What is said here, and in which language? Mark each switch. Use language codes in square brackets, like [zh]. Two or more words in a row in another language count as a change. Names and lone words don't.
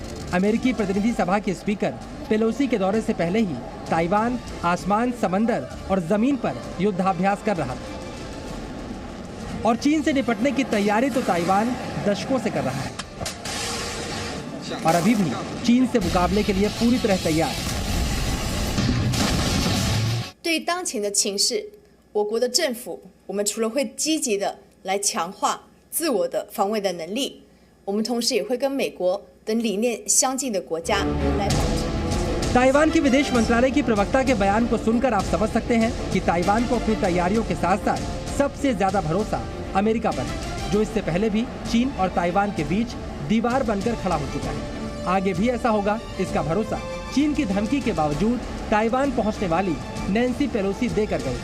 [hi] अमेरिकी प्रतिनिधि सभा के स्पीकर पेलोसी के दौरे से पहले ही ताइवान आसमान, समंदर और जमीन पर युद्धाभ्यास कर रहा था, और चीन से निपटने की तैयारी तो ताइवान दशकों से कर रहा है, और अभी भी चीन से मुकाबले के लिए पूरी तरह तैयार है। [zh] 对于当前的情势，我国的政府，我们除了会积极的来强化自我的防卫的能力，我们同时也会跟美国等理念相近的国家来保持。 [hi] ताइवान के विदेश मंत्रालय की प्रवक्ता के बयान को सुनकर आप समझ सकते हैं कि ताइवान को अपनी तैयारियों के साथ साथ सबसे ज्यादा भरोसा अमेरिका पर है, जो इससे पहले भी चीन और ताइवान के बीच दीवार बनकर खड़ा हो चुका है। आगे भी ऐसा होगा, इसका भरोसा चीन की धमकी के बावजूद ताइवान पहुंचने वाली नैन्सी पेलोसी देकर गई।